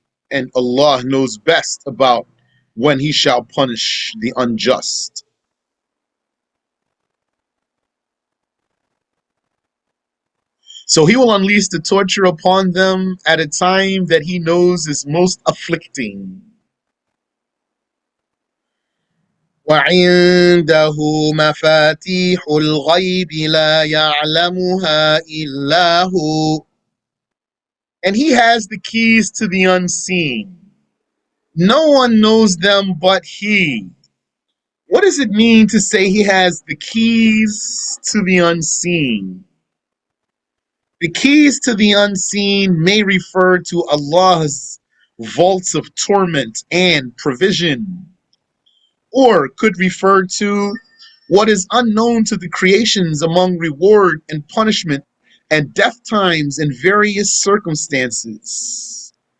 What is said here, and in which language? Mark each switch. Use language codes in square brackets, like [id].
[en] And Allah knows best about when He shall punish the unjust. So He will unleash the torture upon them at a time that He knows is most afflicting. [ar] وعنده مفاتيح الغيب لا يعلمها إلا هو. [en] And He has the keys to the unseen. No one knows them but He. What does it mean to say He has the keys to the unseen? The keys to the unseen may refer to Allah's vaults of torment and provision, or could refer to what is unknown to the creations among reward and punishment and death times and various circumstances.